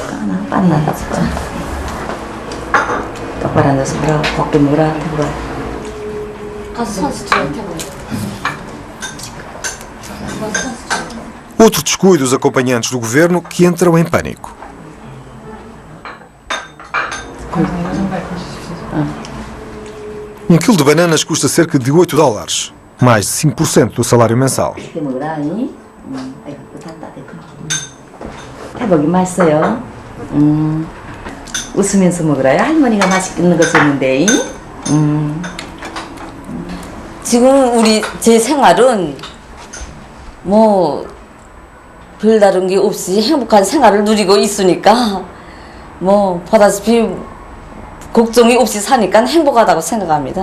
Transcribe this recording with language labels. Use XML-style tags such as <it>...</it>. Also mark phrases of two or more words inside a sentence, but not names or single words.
<pt>Outro descuido dos acompanhantes do governo que entram em pânico. Um quilo de bananas custa cerca de $8, mais de 5% do salário mensal.</pt> <ko>태복이 맛있어요. 웃으면서 먹으라요. 할머니가 맛있는 거 줬는데. 지금 제 생활은 뭐 별다른 게 없이 행복한 생활을 누리고 있으니까 뭐 보다시피 걱정이 없이 사니까 행복하다고 생각합니다.</ko>